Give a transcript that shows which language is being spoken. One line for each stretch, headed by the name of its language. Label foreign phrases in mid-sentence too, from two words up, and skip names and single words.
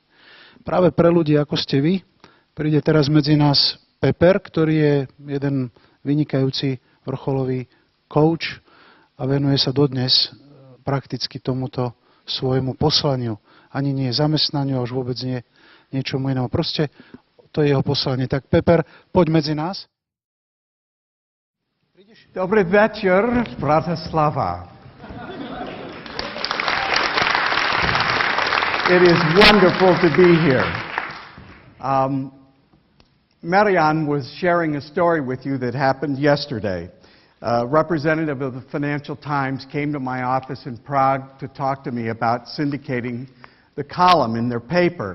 Slovak: Práve pre ľudí, ako ste vy, príde teraz medzi nás Peper, ktorý je jeden vynikajúci vrcholový coach a venuje sa dodnes prakticky tomuto svojmu poslaniu. Ani nie zamestnaniu, a už vôbec nie niečomu inému. Proste to je jeho poslanie. Tak Peper, poď medzi nás.
Polish: Dobry wieczór, Bratislava.
English: It is wonderful to be here. Marianne was sharing a story with you that happened yesterday. A representative of the Financial Times came to my office in Prague to talk to me about syndicating the column in their paper.